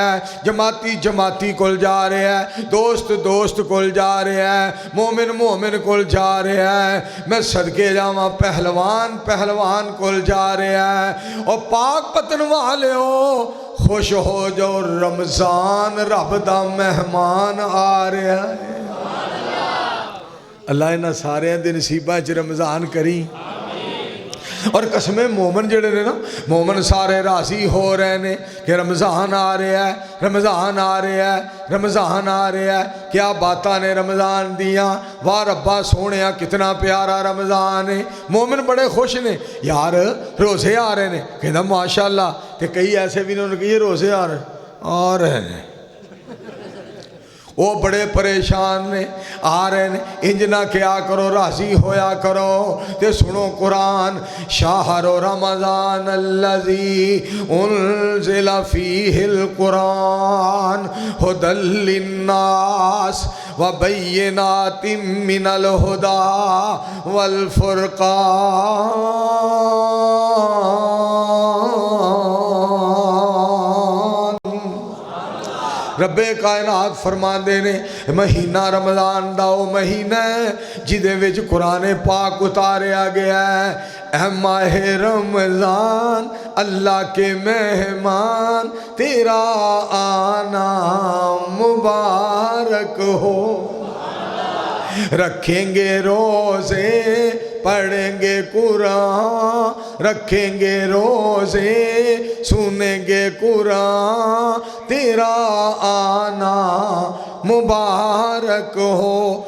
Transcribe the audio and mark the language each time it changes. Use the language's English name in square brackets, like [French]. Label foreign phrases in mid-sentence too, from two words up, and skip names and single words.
[Punjabi] رہا ہے، جماعتی جماعتی کول جا رہا ہے، دوست دوست کول جا رہا ہے، مومن مومن کول جا رہا ہے، میں صدقے جاواں پہلوان پہلوان کول جا رہا ہے۔ اور پاک پتن والے ہو خوش ہو جو رمضان رب دا مہمان آ رہا ہے۔ اللہ انہاں سارے دے نصیباں چ رمضان کری۔ اور قسم مومن جڑے نے نا، مومن سارے راضی ہو رہے نے کہ رمضان آ رہا ہے، رمضان آ رہا ہے، رمضان آ رہا ہے۔ کیا باتاں نے رمضان دیاں، واہ ربا سونیا کتنا پیارا رمضان ہے۔ مومن بڑے خوش نے، یار روزے آ رہے نے، کہنا ماشاءاللہ۔ [Urdu] کہ کئی ایسے بھی انہوں نے کہا یہ روزے آ رہے ہیں، وہ بڑے پریشان نے، آ رہے ہیں۔ [Punjabi] انج نہ کیا کرو، راضی ہویا کرو۔ تے سنو قرآن، [Arabic] شہر رمضان الذی انزل فیہ القرآن ھدی للناس وبینات من الھدی والفرقان۔ [Punjabi] رب کائنات فرما دے نے مہینہ رمضان دا او مہینہ ہے جدے وچ قرآن پاک اتاریا گیا ہے۔ [Urdu] اے ماہ رمضان اللہ کے مہمان تیرا آنا مبارک ہو۔ رکھیں گے روزے پڑھیں گے قرآن، رکھیں گے روزے سنیں گے قرآن تیرا آنا مبارک ہو۔